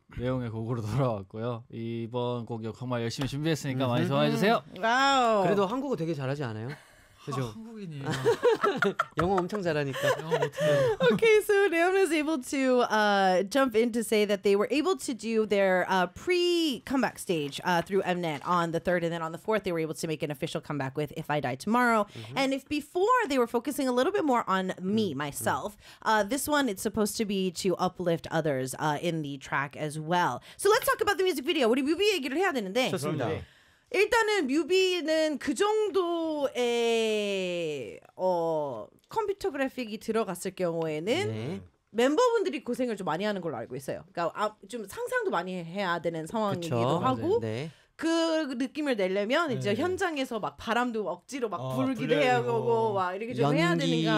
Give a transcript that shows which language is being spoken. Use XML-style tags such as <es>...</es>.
<ko>내용의 곡으로 돌아왔고요. 이번 곡 정말 열심히 준비했으니까 많이 좋아해 주세요. 와우. 그래도 한국어 되게 잘하지 않아요? 영어 엄청 잘하니까.</ko> <en>Okay, so Leon is able to jump in to say that they were able to do their pre-comeback stage through Mnet on the 3rd, and then on the 4th they were able to make an official comeback with If I Die Tomorrow. Mm-hmm. And if before they were focusing a little bit more on me, myself, this one, it's supposed to be to uplift others in the track as well. So let's talk about the music video.</en> <ko>우리 뮤비 얘기를 해야 되는데. 좋습니다. 일단은 뮤비는 그 정도의 컴퓨터 그래픽이 들어갔을 경우에는 멤버분들이 고생을 좀 많이 하는 걸로 알고 있어요. 그러니까 좀 상상도 많이 해야 되는 상황이기도 하고 그 느낌을 내려면 이제 현장에서 막 바람도 억지로 막 불기도 해야 하고 막 이렇게 좀 해야 되니까</ko>